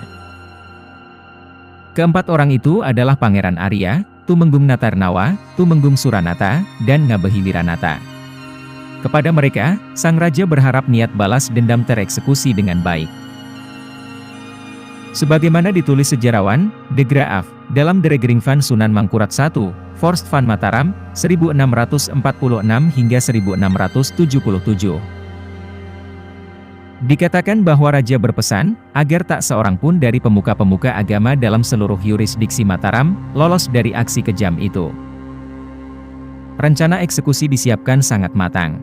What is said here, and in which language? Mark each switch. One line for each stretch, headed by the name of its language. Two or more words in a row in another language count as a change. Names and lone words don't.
Indonesian: Keempat orang itu adalah Pangeran Arya, Tumenggung Natarnawa, Tumenggung Suranata, dan Ngabehi Wiranata. Kepada mereka, sang raja berharap niat balas dendam tereksekusi dengan baik. Sebagaimana ditulis sejarawan, De Graaf, dalam De Regering van Sunan Mangkurat I, Vorst van Mataram, 1646 hingga 1677. Dikatakan bahwa raja berpesan, agar tak seorang pun dari pemuka-pemuka agama dalam seluruh yurisdiksi Mataram, lolos dari aksi kejam itu. Rencana eksekusi disiapkan sangat matang.